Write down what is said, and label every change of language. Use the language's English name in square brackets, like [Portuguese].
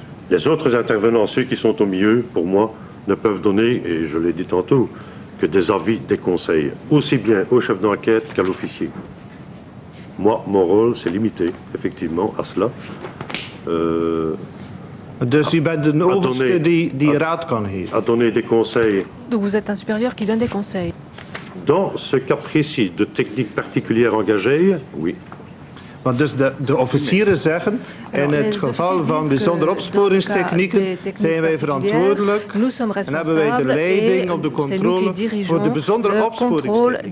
[French] Les autres intervenants, ceux qui sont au milieu, pour moi, ne peuvent donner, et je l'ai dit tantôt, que des avis, des conseils, aussi bien au chef d'enquête qu'à l'officier. Moi, mon rôle, c'est limité, effectivement, à cela. [Dutch] Dus u bent een overste die raad kan geven. [French] À donner des conseils. Donc vous êtes un supérieur qui donne des conseils. Dans ce cas précis de technique particulière engagée, oui. [Dutch] Want dus de officieren zeggen, in het geval van bijzondere opsporingstechnieken zijn wij verantwoordelijk en hebben wij de leiding op de controle voor de bijzondere opsporingstechniek,